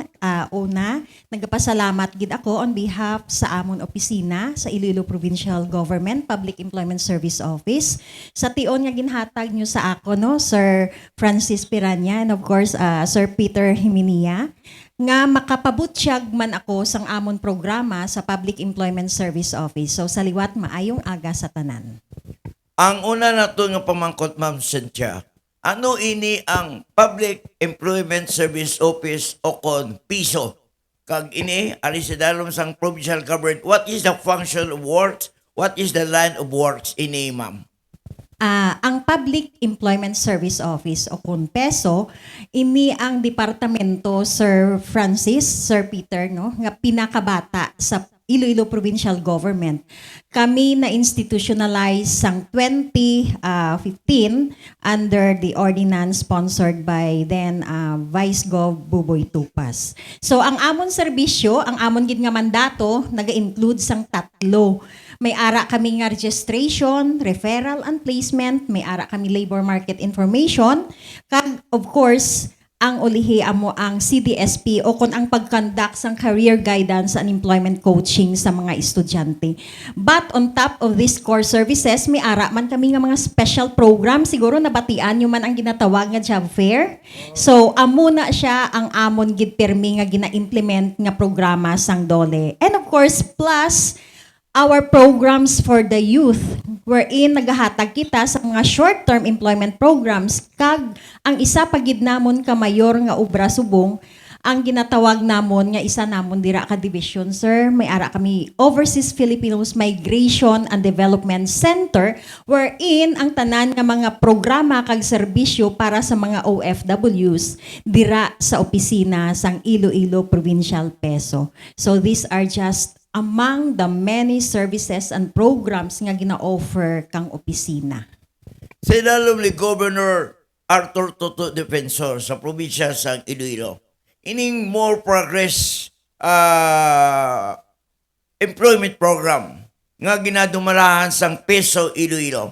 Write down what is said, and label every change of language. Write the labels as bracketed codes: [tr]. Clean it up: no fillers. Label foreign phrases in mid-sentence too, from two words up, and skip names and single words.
[hil] Una, nagpasalamat gid ako [en] on behalf [hil] sa amon opisina sa Iloilo Provincial Government Public Employment Service Office sa tion nga ginhatag nyo sa ako, no, Sir Francis Piranya, [en] and of course [hil] Sir Peter Himinia, nga makapabutyag man ako sang amon programa sa Public Employment Service Office. So sa liwat, maayong aga sa tanan. Ang una na ito nga pamangkot, Ma'am Cynthia, ano ini ang Public Employment Service Office o Piso? Kag ini, ari sa dalom sang provincial government, [en] what is the function of works? What is the line of works ini, Ma'am? [hil] Ang Public Employment Service Office o PESO, ini ang departamento, Sir Francis, Sir Peter, no, nga pinakabata sa Iloilo Provincial Government. Kami na [en] institutionalize sang 2015 under the ordinance sponsored by then Vice Gov Buboy Tupas. [hil] So ang amon serbisyo, ang amon gid nga mandato naga-include sang tatlo. May ara kami nga registration, [en] referral and placement, [hil] may ara kami [en] labor market information, [hil] kag [en] of course [hil] ang ulihi amo ang CDSP o kon ang pag-conduct sang [en] career guidance and employment coaching [hil] sa mga estudyante. [en] But on top of these core services, [hil] may ara man kami nga mga special program. Siguro nabatian nyo man ang ginatawag nga [en] job fair. [hil] So, amo na siya ang amon gid permi nga gina-implement nga programa sang DOLE. [en] And of course, plus our programs for the youth, wherein [hil] nagahatag kita sa mga [en] short-term employment programs, [hil] kag ang isa pagid namon ka mayor nga obra subong, ang ginatawag namon nga isa namon dira ka division, sir, may ara kami Overseas Filipinos Migration and Development Center, wherein ang tanan nga mga programa kag serbisyo para sa mga OFWs dira sa opisina sang Iloilo Provincial PESO. [en] So these are just among the many services and programs [hil] nga gina-offer kang opisina. Sa ilalom ni Governor Arthur Toto Defensor sa probinsya sa Iloilo, ining More Progress employment program nga ginadumalahan sang PESO Iloilo.